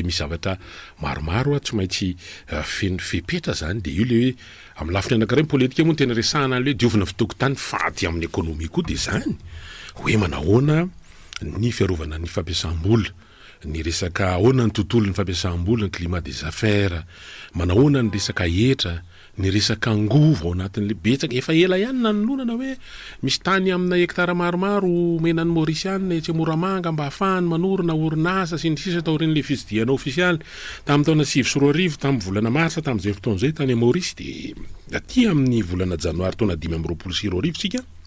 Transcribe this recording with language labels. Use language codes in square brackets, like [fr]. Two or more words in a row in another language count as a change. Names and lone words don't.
[mg] misy zavatra maromaro tsy maintsy feno fepetra zany de io le hoe amin'ny lafiny anankiray politika moa tena resahana le hoe diovina fitokotany faty amin'ny ekonomia koa de zany hoe manahoana ny fiarovana ny fampiasam-bola ny resaka ahoana ny tontolo ny fampiasam-bola ny [fr] climat des affaires [mg] manahoana ny resaka hetra ny resaka angovo ao anatin'le betsaka efa ela ihany nanolonana hoe misy tany amina hektara maromaro menan'ny Mauritiana tsy Moramanga mba ahafahany manorina orinasa sy ny sisa taorin'le fitsidiana ofisialy tamin'ny taona 2024 tamin'ny volana marsa tamin'izay fotoana zay tany Maurice de aty amin'ny volana janoary taona 2024 sika